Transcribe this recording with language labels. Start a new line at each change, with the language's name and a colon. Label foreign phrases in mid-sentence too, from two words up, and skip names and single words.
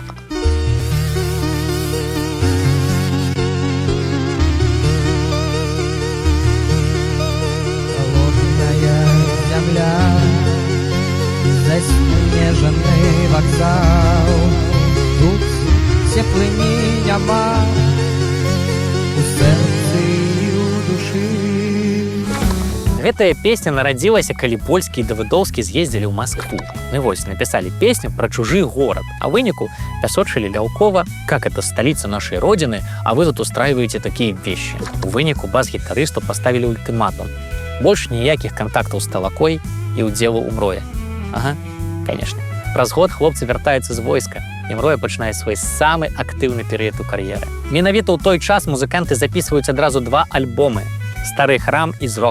Russian: Холодная земля, заснеженный вокзал,
Belarusian: тут теплыни няма у сэрцы і у душы. Гэтая песня нарадзілася, калі Польскі і Давыдоўскі з'ездзілі ў Маскву. Ну вось, напісалі песню пра чужы горад, а выніку пясочылі Ляўкова,
Russian: как это столица нашей родины, а вы тут устраиваете такие вещи.
Belarusian: У выніку бас-гітарысту паставілі ультыматум. Больш ніякіх кантактаў з Талакой і ўдзелу ў Мроі.
Russian: Ага, конечно.
Belarusian: Праз год хлопцы вяртаюцца з войска, і Мроя пачынае свой самы актыўны перыяд у кар'еры. Менавіта ў той час музыканты запісваюць адразу 2 альбомы «Стары храм» і «Зрок».